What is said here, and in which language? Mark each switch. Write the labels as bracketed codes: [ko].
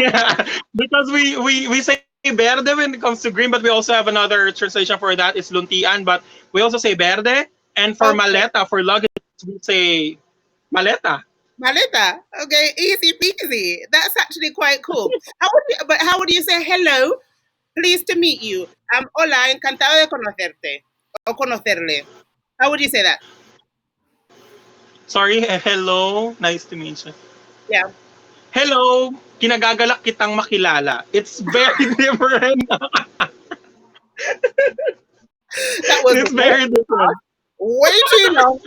[en] yeah, because we say verde when it comes to green, but we also have another translation for that. It's luntian, but we also say verde. And for Okay. maleta, for luggage, we say maleta. Maleta. Okay. Easy peasy. That's actually quite cool. How would you say hello? Pleased to meet you. [es] Hola, encantado de conocerte o conocerle. [en] How would you say that? Sorry, hello, nice to meet you. Yeah. hello, [tl] kinagagalak kitang makilala. [en] It's very different. That was It's very different. way too long.